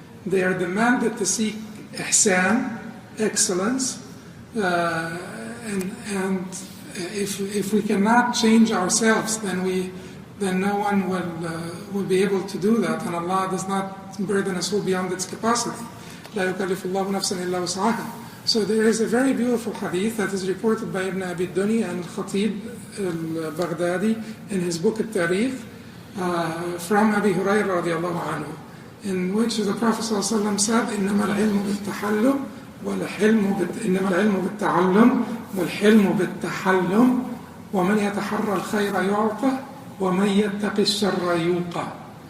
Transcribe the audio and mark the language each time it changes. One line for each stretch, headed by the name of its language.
English: They are demanded to seek ihsan, excellence, and if we cannot change ourselves, then no one will be able to do that, and Allah does not burden us beyond its capacity.
Arabic: لا يكلف الله نفسا إلا وسعها.
English: So there is a very beautiful hadith that is reported by Ibn Abi Dunya and Al-Khatib al-Baghdadi in his book Al-Tarikh from Abi Hurairah radiallahu anhu, in which the Prophet ﷺ said,
Arabic: إنما العلم بالتحلم إنما العلم بالتعلم والحلم بالتحلم ومن يتحرى الخير يعطى ومن يتق الشر يوقى.